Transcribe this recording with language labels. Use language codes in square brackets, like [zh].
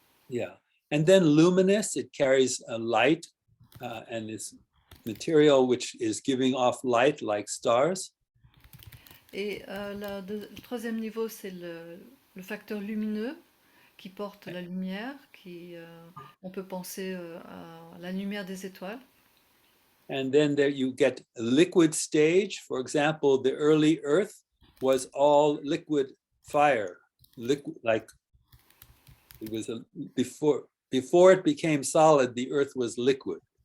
[en] Yeah, and then luminous, it carries a light and this material which is giving off light like stars. [fr] Et le troisième niveau, c'est le facteur lumineux qui porte la lumière, on peut penser à la lumière des étoiles. [en] And then there you get a liquid stage. For example, the early Earth was all liquid fire, like it was before it became solid, the Earth was liquid.